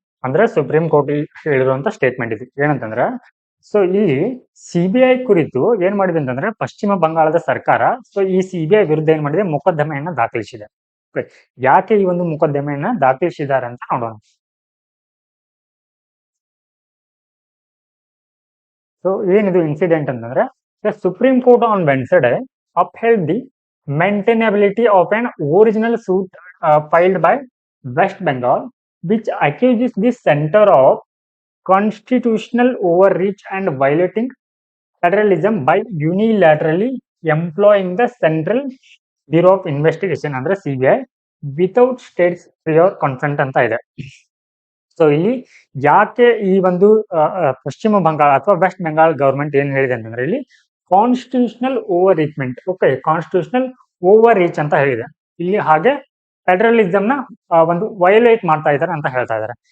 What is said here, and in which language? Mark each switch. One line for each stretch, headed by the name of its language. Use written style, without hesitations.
Kannada: ಅಂದ್ರೆ supreme court ಹೇಳಿರುವಂತ statement ಇದು. ಏನಂತಂದ್ರೆ, ಸೊ ಇಲ್ಲಿ ಸಿಬಿಐ ಕುರಿತು ಏನ್ ಮಾಡಿದೆ ಅಂತಂದ್ರೆ, ಪಶ್ಚಿಮ ಬಂಗಾಳದ ಸರ್ಕಾರ ಸೊ ಈ ಸಿಬಿಐ ವಿರುದ್ಧ ಏನ್ ಮಾಡಿದೆ, ಮೊಕದ್ದಮೆಯನ್ನ ದಾಖಲಿಸಿದೆ. ಯಾಕೆ ಈ ಒಂದು ಮೊಕದ್ದಮೆಯನ್ನ ದಾಖಲಿಸಿದ್ದಾರೆ ಅಂತ ನೋಡೋಣ. ಸೊ ಏನಿದು ಇನ್ಸಿಡೆಂಟ್ ಅಂತಂದ್ರೆ,
English: supreme court on Wednesday upheld the maintainability of an original suit filed by West Bengal, which accuses the center of constitutional overreach and violating federalism by unilaterally employing the Central Bureau of Investigation ಅಂದ್ರೆ CBI without states prior consent
Kannada: ಅಂತ ಇದೆ. So ಇಲ್ಲಿ ಯಾಕೆ ಈ ಒಂದು ಪಶ್ಚಿಮ ಬಂಗಾಳ ಅಥವಾ West Bengal government ಏನ್ ಹೇಳಿದೆ ಅಂತಂದ್ರೆ, ಇಲ್ಲಿ constitutional over ರೀಚ್ಮೆಂಟ್, okay, constitutional over reach ಅಂತ ಹೇಳಿದೆ ಇಲ್ಲಿ. ಹಾಗೆ ಫೆಡರಲಿಸಮ್ ನ ಒಂದು ವಯೋಲೇಟ್ ಮಾಡ್ತಾ ಇದ್ದಾರೆ ಅಂತ ಹೇಳ್ತಾ ಇದ್ದಾರೆ.